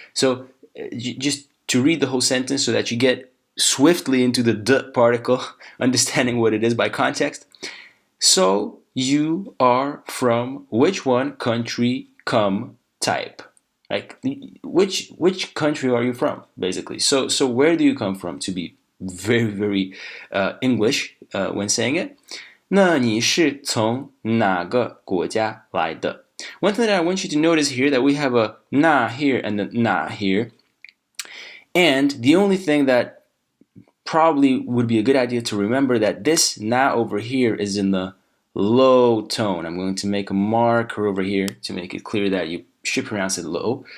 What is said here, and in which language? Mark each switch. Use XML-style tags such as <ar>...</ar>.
<en>So just to read the whole sentence so that you get swiftly into the d particle, understanding what it is by context. So you are from which one country come type? Like which country are you from? Basically. So where do you come from? To be very, very English when saying it.</en> <zh>那你是从哪个国家来的?</zh> <en>One thing that I want you to notice here that we have a na here and a na here. And the only thing that probably would be a good idea to remember that this na over here is in the low tone. I'm going to make a marker over here to make it clear that you should pronounce it low.</en>